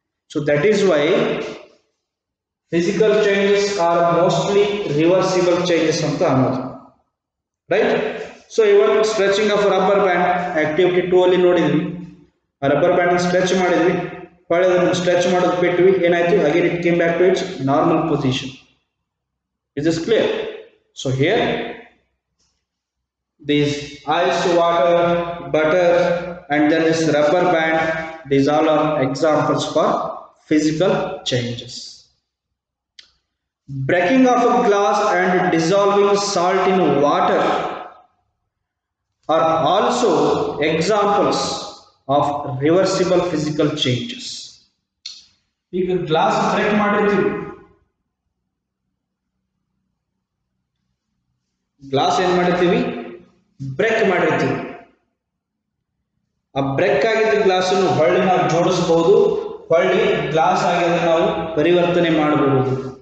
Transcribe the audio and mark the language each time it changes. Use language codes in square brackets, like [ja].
[en] so that is why physical changes are mostly reversible changes [kn] ಅಂತ ಅನ್ನೋದು, [en] Right? So even stretching of rubber band activity 2 [kn] ಅಲ್ಲಿ ನೋಡಿದ್ವಿ. ಆ rubber band stretch ಮಾಡಿದ್ವಿ, ಹೊಳೆದನ್ನು stretch ಮಾಡೋದು ಬಿಟ್ವಿ, ಏನಾಯ್ತು, [en] Again it came back to its normal position. Is this clear? So here these ice, water, butter, and then this rubber band, these all are examples for physical changes. Breaking of a glass and dissolving salt in water are also examples of reversible physical changes. [kn] ಈಗ glass break ಮಾಡಿರ್ತೀವಿ, glass ಏನ್ ಮಾಡಿರ್ತೀವಿ, break ಮಾಡಿರ್ತೀವಿ. ಆ break ಆಗಿದ್ದ ಗ್ಲಾಸನ್ನು ಹೊಳ್ಳಿ ನಾವು ಜೋಡಿಸಬಹುದು, ಹೊಳ್ಳಿ ಗ್ಲಾಸ್ ಆಗಿ ನಾವು ಪರಿವರ್ತನೆ ಮಾಡಬಹುದು.